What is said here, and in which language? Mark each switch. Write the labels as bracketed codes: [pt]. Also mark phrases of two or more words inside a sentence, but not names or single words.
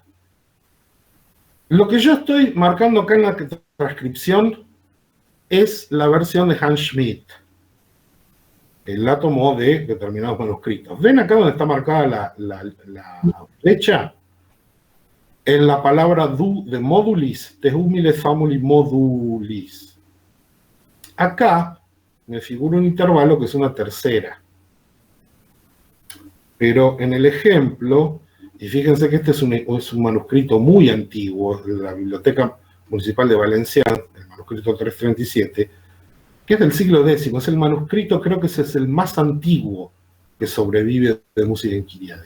[es] Lo que yo estoy marcando acá en la transcripción es la versión de Hans Schmidt. Él la tomó de determinados manuscritos. ¿Ven acá donde está marcada la flecha? En la palabra [la] de modulis, de humiles famuli modulis. [es] Acá me figura un intervalo que es una tercera. Pero en el ejemplo, y fíjense que este es un manuscrito muy antiguo, de la Biblioteca Municipal de Valenciennes, el manuscrito 337, que es del siglo X, es el manuscrito, creo que ese es el más antiguo que sobrevive de Música en Kyriadis.